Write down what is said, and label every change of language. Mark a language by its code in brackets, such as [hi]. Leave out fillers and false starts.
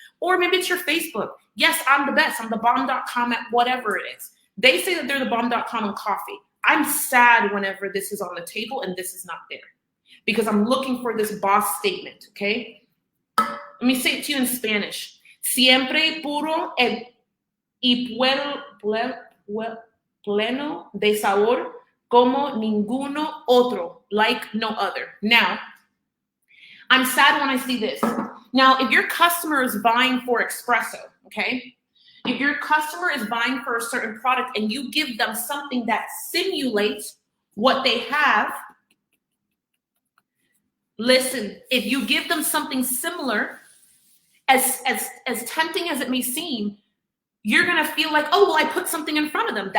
[en] Or maybe it's your Facebook. Yes, I'm the best. I'm the bomb.com at whatever it is. They say that they're the bomb.com on coffee. I'm sad whenever this is on the table and this is not there, because I'm looking for this boss statement, okay? Let me say it to you in Spanish. [es] Siempre puro y pleno de sabor, como ninguno otro, [en] like no other. Now, I'm sad when I see this. Now, if your customer is buying for espresso, okay? If your customer is buying for a certain product and you give them something that simulates what they have, listen, if you give them something similar, as tempting as it may seem, you're going to feel like, oh, well, I put something in front of them.